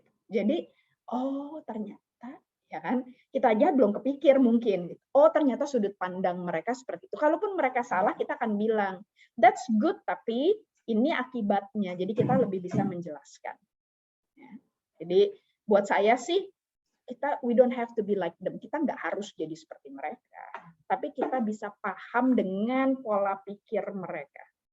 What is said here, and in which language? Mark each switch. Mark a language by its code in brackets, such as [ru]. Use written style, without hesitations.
[id] Jadi, oh ternyata, ya kan? Kita aja belum kepikir mungkin. Oh ternyata sudut pandang mereka seperti itu. Kalaupun mereka salah, kita akan bilang, [en] that's good, [id] tapi ini akibatnya. Jadi kita lebih bisa menjelaskan. Ya. Jadi buat saya sih, [en] we don't have to be like them. [id] Kita nggak harus jadi seperti mereka. Tapi kita bisa paham dengan pola pikir mereka.